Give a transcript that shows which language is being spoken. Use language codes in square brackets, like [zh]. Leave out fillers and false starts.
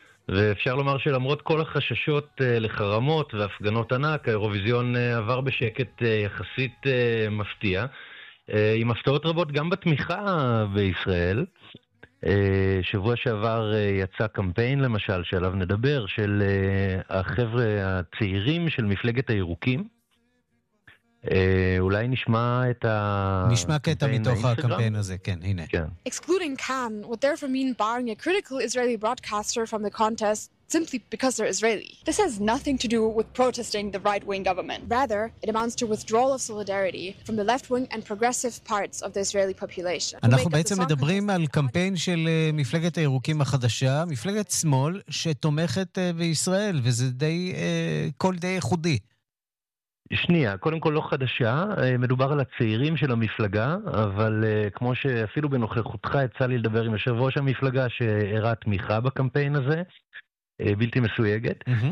[he] ואפשר לומר שלמרות כל החששות לחרמות והפגנות ענק, האירוויזיון עבר בשקט יחסית מפתיע, עם הפתעות רבות גם בתמיכה בישראל. שבוע שעבר יצא קמפיין, למשל, שעליו נדבר, של החבר'ה הצעירים של מפלגת הירוקים. אולי נשמע את נשמע קטע מתוך הקמפיין הזה, כן, הנה. [en] Excluding Khan would therefore mean barring a critical Israeli broadcaster from the contest simply because they're Israeli. This has nothing to do with protesting the right-wing government. Rather, it amounts to withdrawal of solidarity from the left-wing and progressive parts of the Israeli population. [he] אנחנו בעצם מדברים על קמפיין של מפלגת הירוקים החדשה, מפלגת שמאל שתומכת בישראל, וזה די כל די ייחודי. שנייה, קודם כל לא חדשה, מדובר על הצעירים של המפלגה, אבל כמו שאפילו בנוכחותך יצא לי לדבר עם יושב ראש המפלגה שהראה תמיכה בקמפיין הזה, בלתי מסויגת.